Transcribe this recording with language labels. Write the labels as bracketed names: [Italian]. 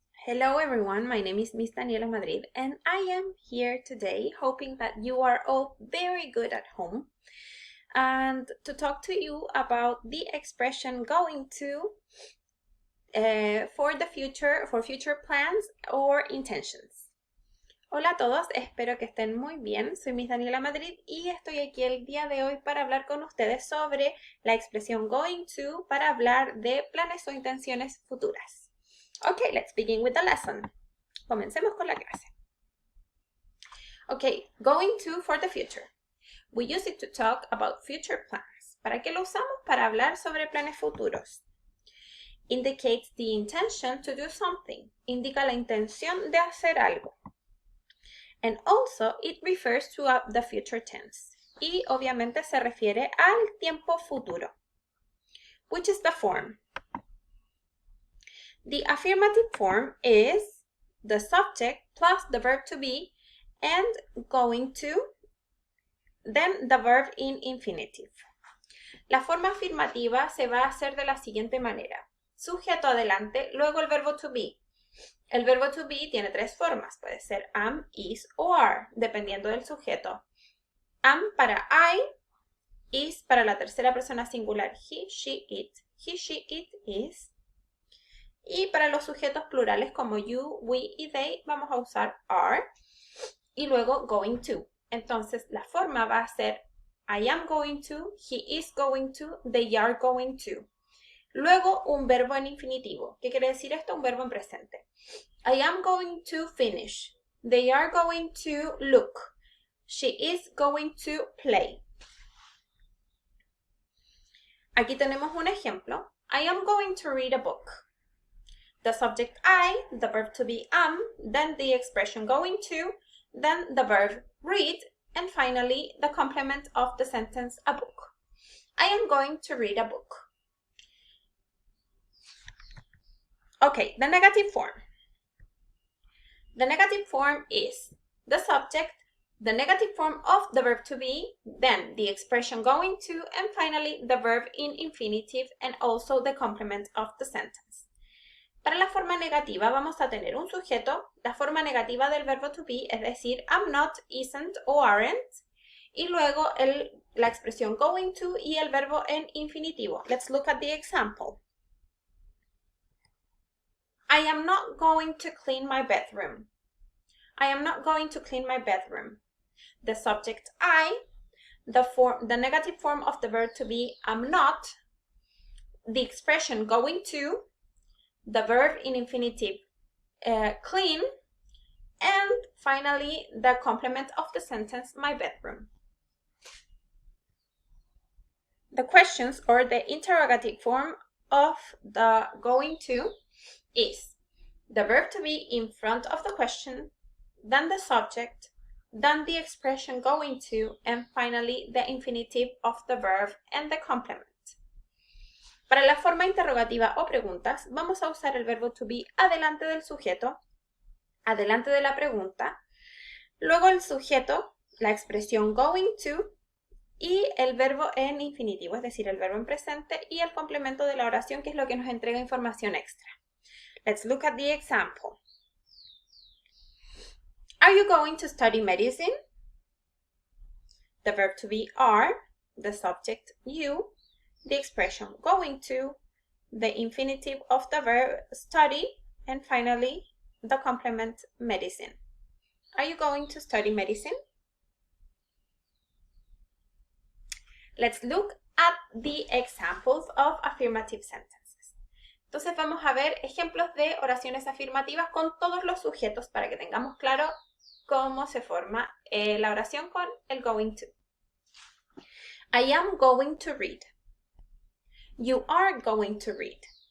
[English] Hello everyone, my name is Miss Daniela Madrid and I am here today hoping that you are all very good at home and to talk to you about the expression going to for future plans or intentions. [Spanish] Hola a todos, espero que estén muy bien. Soy Miss Daniela Madrid y estoy aquí el día de hoy para hablar con ustedes sobre la expresión going to para hablar de planes o intenciones futuras. [English] Okay, let's begin with the lesson. [Spanish] Comencemos con la clase. [English] Okay, going to for the future. We use it to talk about future plans. [Spanish] ¿Para qué lo usamos? Para hablar sobre planes futuros. [English] Indicates the intention to do something. [Spanish] Indica la intención de hacer algo. [English] And also it refers to the future tense. [Spanish] Y obviamente se refiere al tiempo futuro. [English] Which is the form? The affirmative form is the subject plus the verb to be and going to, then the verb in infinitive. [Spanish] La forma afirmativa se va a hacer de la siguiente manera. Sujeto adelante, luego el verbo to be. El verbo to be tiene tres formas. Puede ser am, is o are, dependiendo del sujeto. Am para I, is para la tercera persona singular he, she, it. [English] He, she, it, is. [Spanish] Y para los sujetos plurales como you, we y they vamos a usar are y luego going to. Entonces la forma va a ser [English] I am going to, he is going to, they are going to. [Spanish] Luego un verbo en infinitivo. ¿Qué quiere decir esto? Un verbo en presente. [English] I am going to finish. They are going to look. She is going to play. [Spanish] Aquí tenemos un ejemplo. [English] I am going to read a book. The subject I, the verb to be am, then the expression going to, then the verb read, and finally the complement of the sentence a book. I am going to read a book. Okay, the negative form. The negative form is the subject, the negative form of the verb to be, then the expression going to, and finally the verb in infinitive and also the complement of the sentence. [Spanish] Para la forma negativa vamos a tener un sujeto, la forma negativa del verbo to be, es decir, am not, isn't o aren't, y luego la expresión going to y el verbo en infinitivo. [English] Let's look at the example. I am not going to clean my bedroom. I am not going to clean my bedroom. The subject I, the negative form of the verb to be am not, the expression going to, the verb in infinitive clean, and finally the complement of the sentence my bedroom. The questions or the interrogative form of the going to is the verb to be in front of the question, then the subject, then the expression going to, and finally the infinitive of the verb and the complement. [Spanish] Para la forma interrogativa o preguntas, vamos a usar el verbo to be adelante del sujeto, adelante de la pregunta, luego el sujeto, la expresión going to y el verbo en infinitivo, es decir, el verbo en presente y el complemento de la oración, que es lo que nos entrega información extra. [English] Let's look at the example. Are you going to study medicine? The verb to be are, the subject you, the expression going to, the infinitive of the verb study, and finally the complement medicine. Are you going to study medicine? Let's look at the examples of affirmative sentences. [Spanish] Entonces vamos a ver ejemplos de oraciones afirmativas con todos los sujetos para que tengamos claro cómo se forma la oración con el going to. [English] I am going to read. You are going to read.